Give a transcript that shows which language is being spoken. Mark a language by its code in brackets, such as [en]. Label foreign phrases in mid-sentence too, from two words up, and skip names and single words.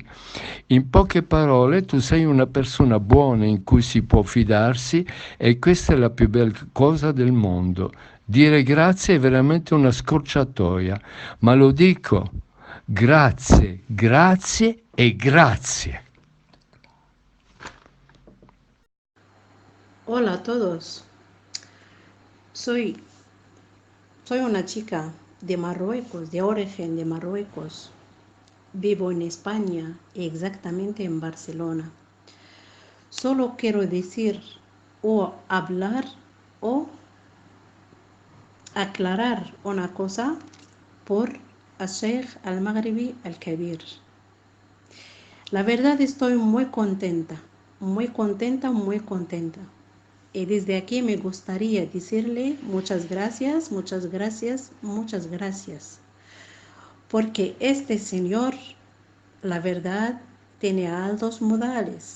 [it] In poche parole, tu sei una persona buona in cui si può fidarsi e questa è la più bella cosa del mondo. Dire grazie è veramente una scorciatoia, ma lo dico, grazie, grazie e grazie. [es] Hola a todos. Soy una chica de Marruecos, de origen de Marruecos. Vivo en España, exactamente en Barcelona. Solo quiero decir o hablar o aclarar una cosa por Sheikh al-Maghribi al-Kabir. La verdad estoy muy contenta, muy contenta, muy contenta. Y desde aquí me gustaría decirle muchas gracias, muchas gracias, muchas gracias. Porque este señor, la verdad, tiene altos modales.